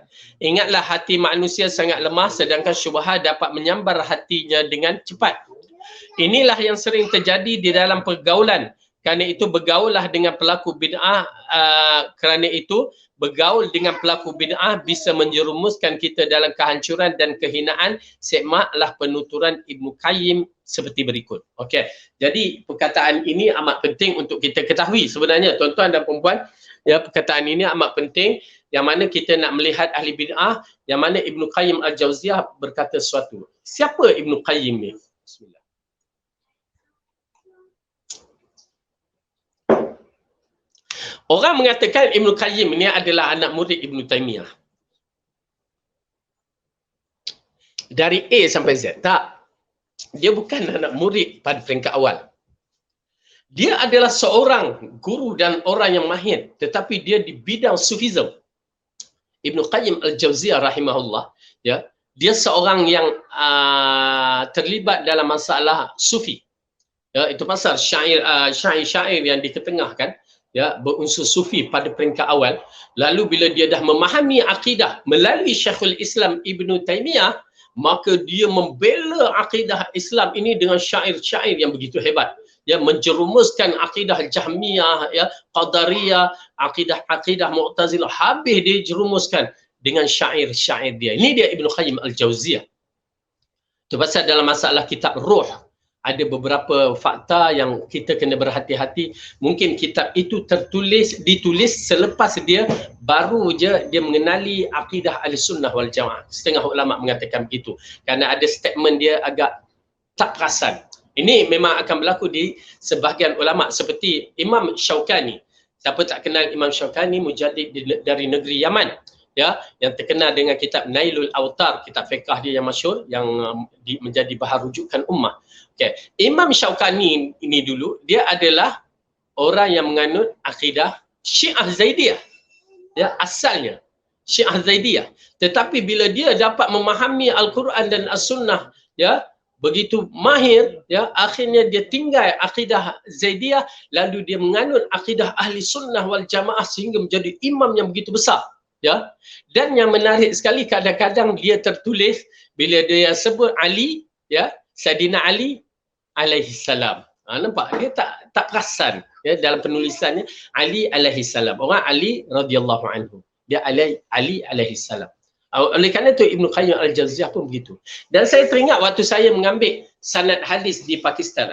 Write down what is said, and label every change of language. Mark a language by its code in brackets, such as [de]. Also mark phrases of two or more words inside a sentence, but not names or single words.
[ms] Ingatlah hati manusia sangat lemah sedangkan syubhah dapat menyambar hatinya dengan cepat. Inilah yang sering terjadi di dalam pergaulan. Kerana itu bergaullah dengan pelaku bid'ah. Kerana itu bergaul dengan pelaku bid'ah bisa menjerumuskan kita dalam kehancuran dan kehinaan. Semaklah penuturan Ibnu Qayyim seperti berikut. Okey. Jadi perkataan ini amat penting untuk kita ketahui sebenarnya tuan-tuan dan puan-puan. Ya, perkataan ini amat penting yang mana kita nak melihat ahli bid'ah, yang mana Ibnu Qayyim Al-Jauziyah berkata sesuatu. Siapa Ibnu Qayyim ni? Bismillah. Orang mengatakan Ibnu Qayyim ni adalah anak murid Ibnu Taimiyah. Dari A sampai Z. Tak. Dia bukan anak murid pada peringkat awal. Dia adalah seorang guru dan orang yang mahir, tetapi dia di bidang sufism. Ibnu Qayyim Al-Jauziyah rahimahullah, ya, dia seorang yang terlibat dalam masalah sufi. Ya, itu pasal syair yang diketengahkan. ya, berunsur sufi pada peringkat awal. Lalu bila dia dah memahami akidah melalui [ar] شيخ الإسلام [ms] Ibn Taymiyah, maka dia membela akidah Islam ini dengan syair-syair yang begitu hebat. Ya, menjerumuskan akidah Jahmiyah, ya, Qadariyah, akidah Mu'tazilah, habis dia jerumuskan dengan syair-syair dia. Ini dia Ibn Qayyim Al-Jauziyah. Itu pasal dalam masalah kitab Ruh, ada beberapa fakta yang kita kena berhati-hati. Mungkin kitab itu ditulis selepas dia baru je dia mengenali akidah [ar] أهل السنة والجماعة. [ms] Setengah ulama mengatakan begitu. Kerana ada statement dia agak tak perasan. Ini memang akan berlaku di sebahagian ulama seperti Imam Syaukani. Siapa tak kenal Imam Syaukani, mujadid dari negeri Yaman, ya, yang terkenal dengan kitab Nailul Autar, kitab fiqh dia yang masyhur, yang menjadi bahan rujukan ummah. Okay. Imam Syaukani ini dulu dia adalah orang yang menganut akidah Syiah Zaidiyah. Ya, asalnya Syiah Zaidiyah. Tetapi bila dia dapat memahami Al-Quran dan As-Sunnah, ya, begitu mahir, ya, akhirnya dia tinggal akidah Zaidiyah, lalu dia menganut akidah [ar] أهل السنة والجماعة [ms] sehingga menjadi imam yang begitu besar, ya. Dan yang menarik sekali, kadang-kadang dia tertulis bila dia sebut Ali, ya, Saidina Ali [ar] عليه السلام. [ms] Nampak dia tak perasan, ya, dalam penulisannya Ali [ar] عليه السلام. [ms] Orang Ali [ar] رضي الله عنه. [ms] Dia Ali [ar] عليه السلام. [ms] Oleh kerana itu Ibn Qayyim Al-Jauziyah pun begitu. Dan saya teringat waktu saya mengambil sanad hadis di Pakistan.